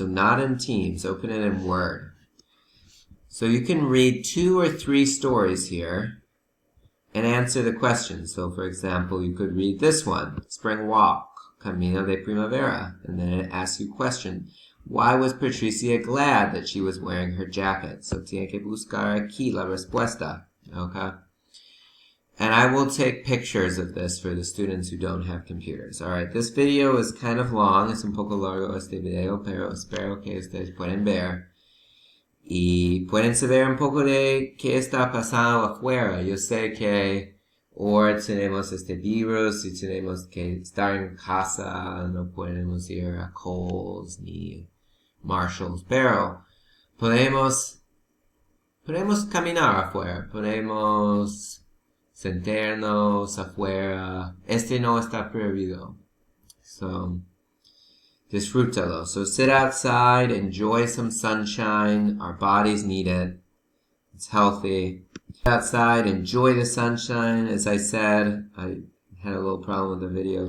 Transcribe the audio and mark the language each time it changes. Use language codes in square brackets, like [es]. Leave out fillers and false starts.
[en] So not in Teams, open it in Word. So you can read 2 or 3 stories here and answer the questions. So for example, you could read this one, Spring Walk, Camino de Primavera, and then it asks you a question. Why was Patricia glad that she was wearing her jacket? [es] So tiene que buscar aquí la respuesta. [en] Okay? And I will take pictures of this for the students who don't have computers. Alright, this video is kind of long. [es] Es un poco largo este video, pero espero que ustedes pueden ver. Y pueden saber un poco de qué está pasando afuera. Yo sé que ahora tenemos este virus y tenemos que estar en casa, no podemos ir a Kohl's ni Marshalls, pero podemos caminar afuera, podemos sentarnos afuera. Este no está prohibido. So, disfrútalo. [en] So sit outside, enjoy some sunshine. Our bodies need it. It's healthy. Sit outside, enjoy the sunshine. As I said, I had a little problem with the video.